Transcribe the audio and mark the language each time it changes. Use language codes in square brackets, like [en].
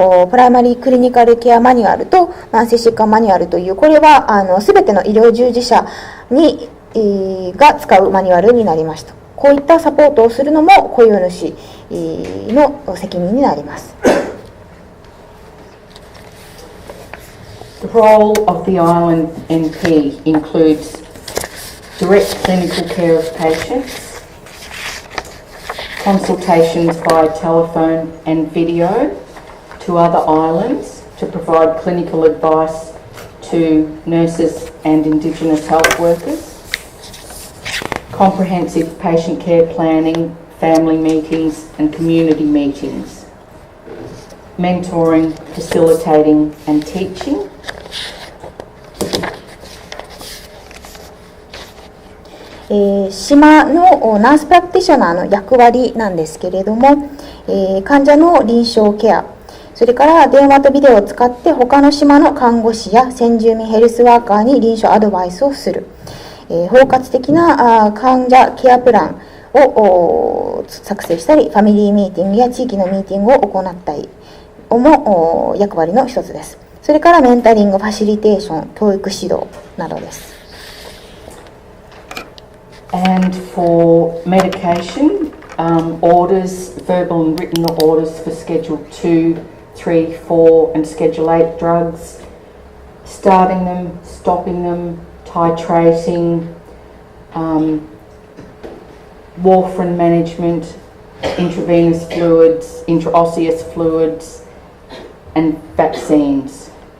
[ja] プライマリークリニカルケアマニュアルと慢性疾患マニュアルというこれは全ての医療従事者が使うマニュアルになりました。こういったサポートをするのも雇用主の責任になります。 [en] The role of the island NP includes direct clinical care of patients, consultations by telephone and video to other islands to provide clinical advice to nurses and Indigenous health workers, comprehensive patient care planning, family meetings and community meetings, mentoring, facilitating and teaching, [ja] 島のナースプラクティショナーの役割なんですけれども、患者の臨床ケア、それから電話とビデオを使って他の島の看護師や先住民ヘルスワーカーに臨床アドバイスをする、包括的な患者ケアプランを作成したり、ファミリーミーティングや地域のミーティングを行ったりも役割の一つです。それからメンタリング、ファシリテーション、教育指導などです。 [en] And for medication, orders, verbal and written orders for Schedule 2, 3, 4 and Schedule 8 drugs, starting them, stopping them, titrating, warfarin management, intravenous fluids, intraosseous fluids and vaccines.